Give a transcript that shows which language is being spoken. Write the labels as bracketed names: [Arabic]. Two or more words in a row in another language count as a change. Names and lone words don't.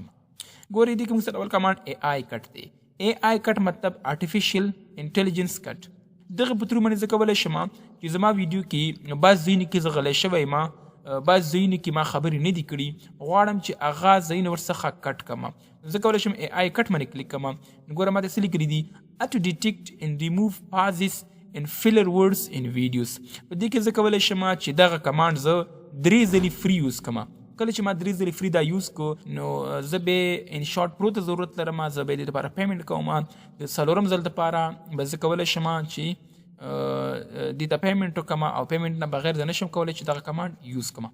[Pashto] ګورئ دې کې موږ سره اول کمانډ [English] AI cut [Pashto] دی. [English] AI cut [Pashto] مطلب [English] artificial intelligence cut. [Pashto] دغه په ترو باندې زه کولی شم چې زما ویډیو کې بعض ځایونو کې زه غلی شوی یم، بعض ځایونو کې ما خبرې نه دي کړي، غواړم چې هغه ځایونه ورڅخه کټ کړم. زه کولی شم [English] AI cut [Pashto] باندې کلیک کړم. ګوره ما ته څه لیکلي دي: [English] to detect and remove pauses and filler words in videos. [Pashto] په دې کې زه کولی شم چې دغه کمانډ زه 3 ځلې [English] free use [Pashto] کړم. کله چې ما 3 ځلې فری دا یوز کو نو زه به ان شارټ پرو ته ضرورت لرم، زه به دې لپاره پیمنټ کوم. د څلورم ځل دپاره به زه کولی شم چې دې ته پیمنټ وکړم او پیمنټ نه بغیر زه نشم کولی چې دغه کمانډ یوز کړم.